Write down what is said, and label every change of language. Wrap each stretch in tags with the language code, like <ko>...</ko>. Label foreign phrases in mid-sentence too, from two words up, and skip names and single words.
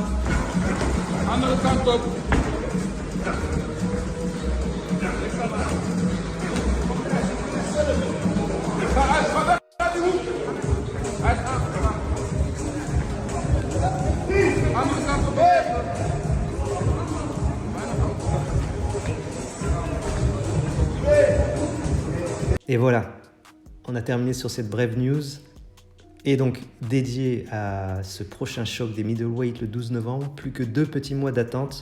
<nl>Andere kant op. Ga weg uit die hoek. Andere kant op.</nl> <fr>Et voilà, on a terminé sur cette brève news. Et donc, dédié à ce prochain choc des middleweight le 12 novembre, plus que 2 petits mois d'attente.</fr>